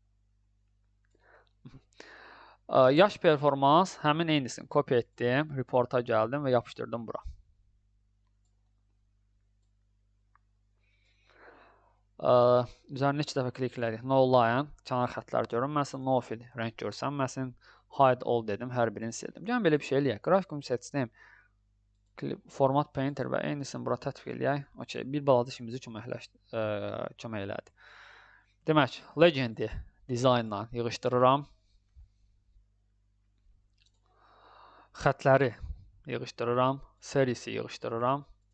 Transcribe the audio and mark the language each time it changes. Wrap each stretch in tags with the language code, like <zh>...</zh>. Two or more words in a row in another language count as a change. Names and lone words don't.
<az>Yaş performans həmin eynisini kopya etdim, reporta gəldim və yapışdırdım bura. Üzərinə 2 dəfə kliklədik.</az> <en>No line,</en> <az>kənar xətlər görünməsin,</az> <en>no fill,</en> <az>rəng görsənməsin,</az> <en>hide all</en> <az>dedim, hər birini sildim. Gəlin belə bir şey eləyək. Qrafikumu seçdim.</az> <en>Format painter</en> <az>və eynisini bura tətbiq eləyək. OK, bir balaca işimizi kömək elədi. Demək, legendi dizaynla yığışdırıram. Xətləri yığışdırıram, serisi yığışdırıram.</az>